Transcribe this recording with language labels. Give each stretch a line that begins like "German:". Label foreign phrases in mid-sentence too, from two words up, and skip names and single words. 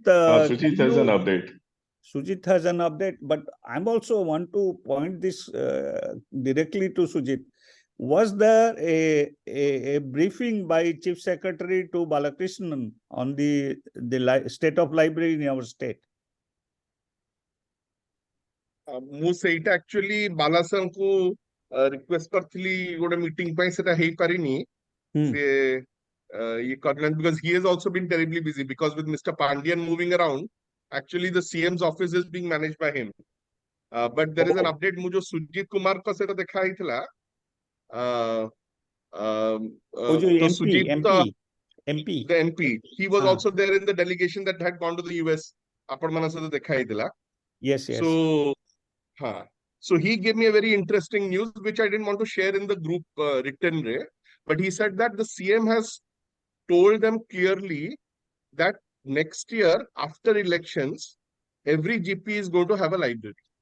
English: has an update. Sujit has an update, but I'm also want to point this directly to Sujit. Was there a briefing by Chief Secretary to Balakrishnan on the state of library in our state?
Odia: ମୁଁ ସେଇଟା actually ବାଲା ସାର୍ଙ୍କୁ request କରିଥିଲି ଗୋଟେ meeting ପାଇଁ ସେଟା ହେଇପାରିନି ସେ ଇଏ କରିନାହାନ୍ତି
English: because he has also been terribly busy because with Mr. Pandian moving around actually the CM's office is being managed by him but there is an update
Odia: ମୁଁ ଯୋଉ ସୁଜିତ କୁମାର ଙ୍କ ସହିତ ଦେଖା ହେଇଥିଲା
English: MP the MP he was also there in the delegation that had gone to the US
Odia: ଆପଣ ମାନଙ୍କ ସହିତ ଦେଖା ହେଇଥିଲା
English: yes so he gave me a very interesting news which I didn't want to share in the group written way, but he said that the CM has told them clearly that next year after elections every GP is going to have a library.